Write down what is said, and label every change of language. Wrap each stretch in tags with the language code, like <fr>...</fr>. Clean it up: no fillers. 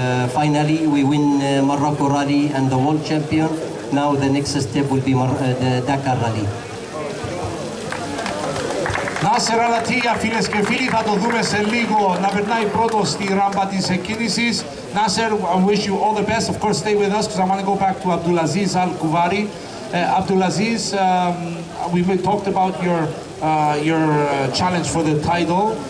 <en>Finally we win Morocco Rally and the world champion. Now the next step will be the Dakar Rally.</en> <el>Nasser Al-Attiyah, φίλες και φίλοι, θα το δούμε σε λίγο να περνάει πρώτο στη ράμπα της εκκίνησης.</el> <en>Nasser, I wish you all the best. Of course, stay with us because I want to go back to Abdulaziz Al-Kuvari. Abdulaziz, we talked about your challenge for the title.</en>